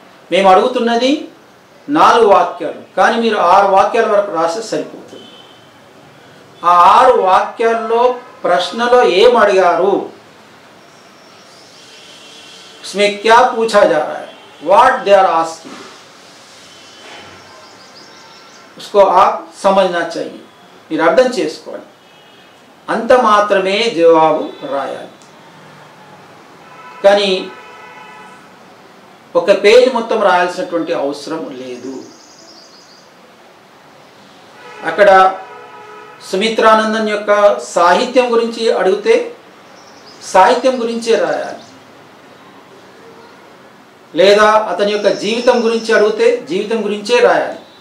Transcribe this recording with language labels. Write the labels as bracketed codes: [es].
[te] మేము అడుగుతున్నది 4 వాక్యాలు, కానీ మీరు 6 వాక్యాల వరకు రాస్తే సరిపోతుంది। ఆ 6 వాక్యాల్లో ప్రశ్నలో ఏం అడిగారు, [hi] उसमें क्या पूछा जा रहा है, [en] what they are asking, [hi] उसको आप समझना चाहिए, [te] మీరు అర్థం చేసుకోవాలి। అంత మాత్రమే జవాబు రాయాలి। కానీ ఒక పేజ్ మొత్తం రాయాల్సినటువంటి అవసరం లేదు। అక్కడ సుమిత్రానందన్ యొక్క సాహిత్యం గురించి అడిగితే సాహిత్యం గురించే రాయాలి, లేదా అతని యొక్క జీవితం గురించి అడిగితే జీవితం గురించే రాయాలి।